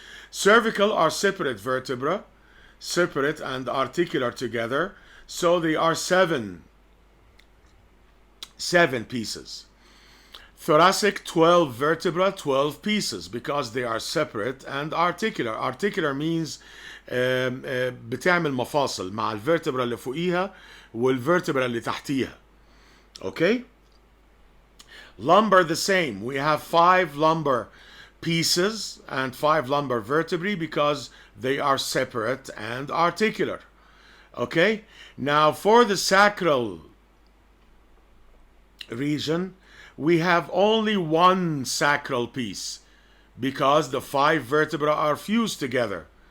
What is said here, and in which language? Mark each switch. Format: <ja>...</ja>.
<en>Cervical are separate vertebra, separate and articular together, so they are seven pieces. Thoracic, 12 vertebra, 12 pieces, because they are separate and articular. Articular means</en> <ar>بتعمل مفاصل مع الفرتبرا اللي فوقيها والفرتبرا اللي تحتيها.</ar> <en>Okay? Lumbar the same. We have 5 lumbar pieces and 5 lumbar vertebrae because they are separate and articular. Okay? Now for the sacral region, we have only one sacral piece because the 5 vertebrae are fused together.</en>